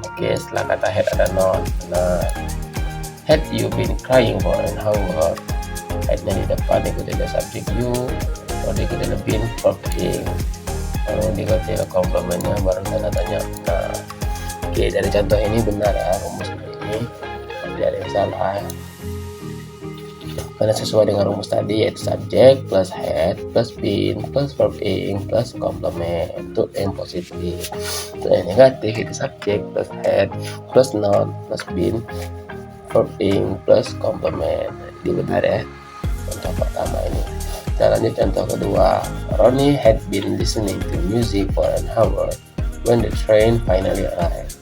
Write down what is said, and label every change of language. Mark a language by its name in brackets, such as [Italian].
[Indonesian] Oke, setelah kata had ada not. [English] Nah, had you been crying for an hour? [Indonesian] Had-nya di depan diikuti oleh subjek you, baru diikuti oleh been, verb ing, baru diikuti oleh komplementnya, baru tanda tanya. Nah, oke, dari contoh ini benar ya, rumusnya ini tidak ada yang salah ya. Karena sesuai dengan rumus tadi, yaitu subjek plus had plus been plus verb ing plus komplement. Itu yang positif. Untuk yang negatif itu subjek plus had plus not plus been verb ing plus komplement. Jadi benar ya contoh pertama ini. Kita lanjut contoh kedua. [English] Ronnie had been listening to music for an hour when the train finally arrived.